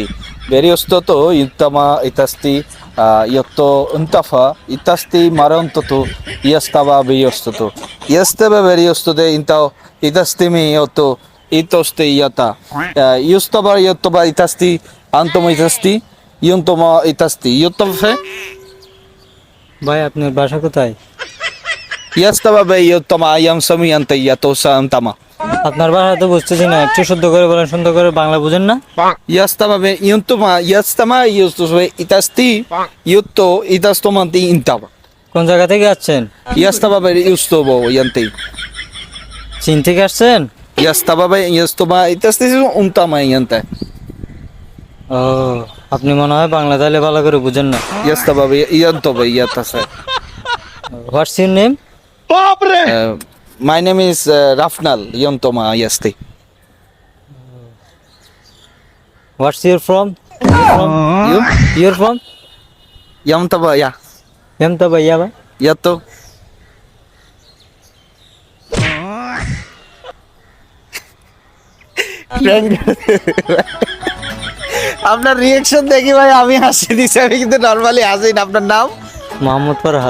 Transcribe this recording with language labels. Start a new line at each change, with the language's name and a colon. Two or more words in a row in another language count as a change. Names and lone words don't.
Bangla: Beriostoto yutama itasti yotto untafa itasti marantoto yastava beriostoto. Yastava beriostote intao itastimi yotto itoste yata. Yustava yottova itasti antomo itasti yuntoma itasti. Yuttofe? ভাই আপনার বাসা কোথায়? Yastava be yottoma ayam samiyante yato sa antama. আপনার ভাষা তো বুঝতেছি না, একটু শুদ্ধ করে বলেন, সুন্দর করে বাংলা বুঝেন না? Yastava be yastama yustove itasti yutto itastomanti intava. কোন জায়গা থেকে আসছেন? Yastava be yustovo yante. চীন থেকে আসছেন? Yastava be yustoma itasti untama yante. ও, আপনি মনে হয় বাংলা তাহলে ভালো করে বুঝেন না। Yastava be yantove yatase.
English: What's your name? My name is Rafnal Yontoma Yasti. What's your from? You? Your from? Yamtava ya.
Bangla: এম তো ভাইয়া ভাই। Yato. আপনার রিয়াকশন দেখি ভাই আমি হাসি দিছি, আমি কিন্তু নরমালি হাসি না। আপনার নাম? মোহাম্মদ ফরহাদ।